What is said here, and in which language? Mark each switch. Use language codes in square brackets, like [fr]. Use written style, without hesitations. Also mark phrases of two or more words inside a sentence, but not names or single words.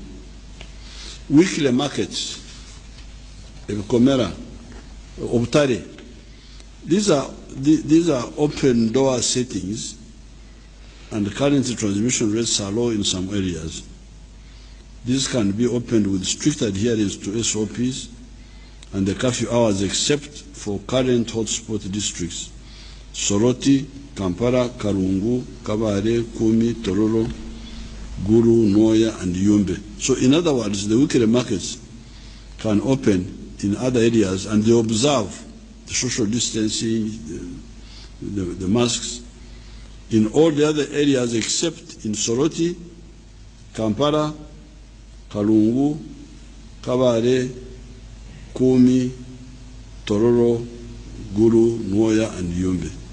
[en] Weekly markets, Komera, Obtare, these are open door settings, and currently transmission rates are low in some areas. This can be opened with strict adherence to SOPs and the curfew hours, except for current hotspot districts: Soroti, Kampala, Karungu, Kabare, Kumi, Tororo, Guru, Noya, and Yumbe. So in other words, the weekly markets can open in other areas, and they observe the social distancing, the masks, in all the other areas except in Soroti, Kampala, Kalungu, Kabare, Kumi, Tororo, Guru, Noya, and Yumbe.